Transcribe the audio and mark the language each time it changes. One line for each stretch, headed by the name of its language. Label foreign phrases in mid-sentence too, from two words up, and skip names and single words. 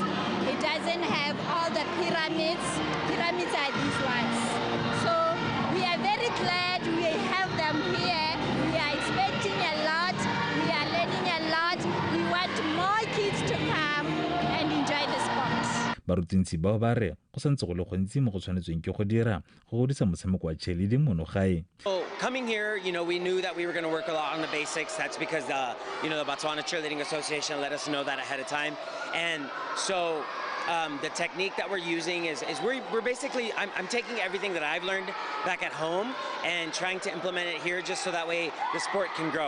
English: It doesn't have all the pyramids. Pyramids are these ones. So we are very glad we have them here. We are expecting a lot. We are learning a lot. We want more kids to come and enjoy the sport.
Tswana: Barutintsi bao ba re go santse go le gontsi mo go tshwanetsweng ke go dira go godisa motshameko wa cheerleading mono gae.
English: So coming here, we knew that we were going to work a lot on the basics. That's because the Botswana Cheerleading Association let us know that ahead of time. And so the technique that we're using is we're basically, I'm taking everything that I've learned back at home and trying to implement it here just so that way the sport can grow.